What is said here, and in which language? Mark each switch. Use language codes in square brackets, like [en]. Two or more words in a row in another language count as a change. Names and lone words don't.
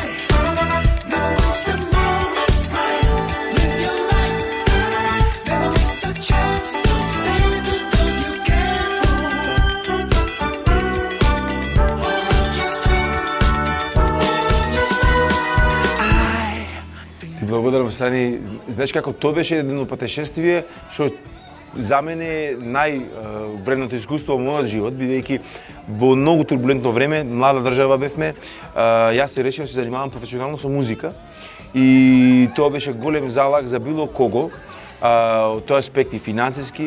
[en] Never waste a moment, smile, live your life. Never miss a chance to say to those you care for. All of your soul, all of your soul. [mk] Ти благодарам, Сани. Знаеш како тоа беше едно патешествие што за мене е највредното искуство во мојот живот, бидејќи во многу турбулентно време, млада држава бевме, јас се решив да се занимавам професионално со музика и тоа беше голем залаг за било кого, од тој аспект и финансиски.